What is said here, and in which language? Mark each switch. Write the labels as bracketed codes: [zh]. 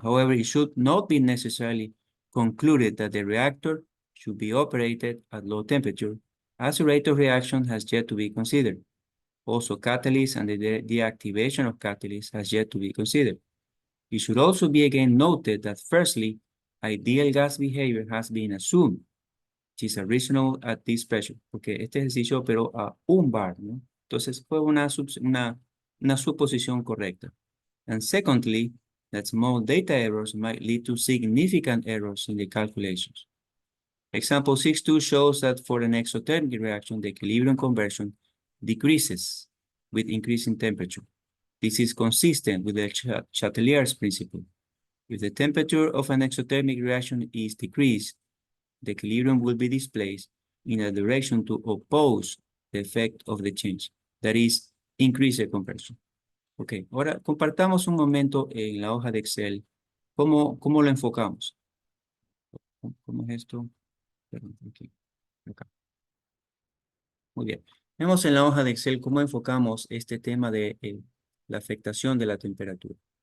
[en] However, it should not be necessarily concluded that the reactor should be operated at low temperature, as the rate of reaction has yet to be considered. Also, catalyst and the deactivation of catalyst has yet to be considered. It should also be again noted that firstly, ideal gas behavior has been assumed, which is reasonable at this pressure, [es] porque este ejercicio operó a 1 bar, ¿no? Entonces fue una suposición correcta. [en] And secondly, that small data errors might lead to significant errors in the calculations. Example 6.2 shows that for an exothermic reaction, the equilibrium conversion decreases with increasing temperature. This is consistent with the Chatelier's principle. If the temperature of an exothermic reaction is decreased, the equilibrium will be displaced in a direction to oppose the effect of the change, that is, increase the conversion. [es] Ok, ahora compartamos un momento en la hoja de Excel. ¿Cómo lo enfocamos? ¿Cómo es esto? Perdón, aquí, acá. Muy bien. Vemos en la hoja de Excel cómo enfocamos este tema de la afectación de la temperatura.